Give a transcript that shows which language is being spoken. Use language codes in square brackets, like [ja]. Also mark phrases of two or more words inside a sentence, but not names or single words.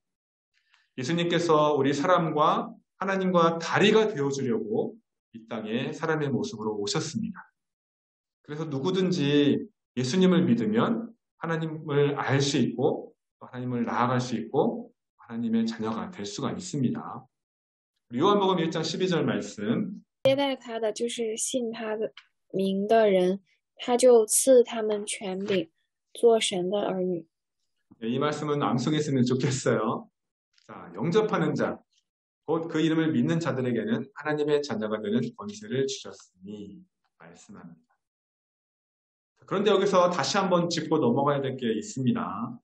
[ko] 예수님께서 우리 사람과 하나님과 다리가 되어주려고 이 땅에 사람의 모습으로 오셨습니다. 그래서 누구든지 예수님을 믿으면 하나님을 알 수 있고 하나님을 나아갈 수 있고 하나님의 자녀가 될 수가 있습니다. 요한복음 1장 12절 말씀. [zh] 接待他的就是信他的名的人，他就赐他们权柄，做神的儿女。 [ko] 이 말씀은 암송했으면 좋겠어요. 자, 영접하는 자, 곧 그 이름을 믿는 자들에게는 하나님의 자녀가 되는 권세를 주셨으니 말씀합니다. 그런데 여기서 다시 한번 짚고 넘어가야 될 게 있습니다.